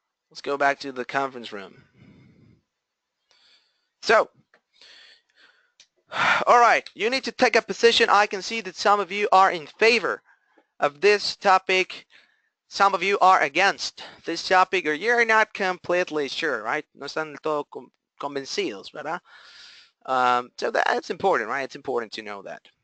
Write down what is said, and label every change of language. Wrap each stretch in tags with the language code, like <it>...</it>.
<en>Let's go back to the conference room. So, all right, you need to take a position. I can see that some of you are in favor of this topic. Some of you are against this topic, or you're not completely sure, right?</en> <es>No están del todo convencidos, ¿verdad?</es> <en>So that's important, right? It's important to know that.</en>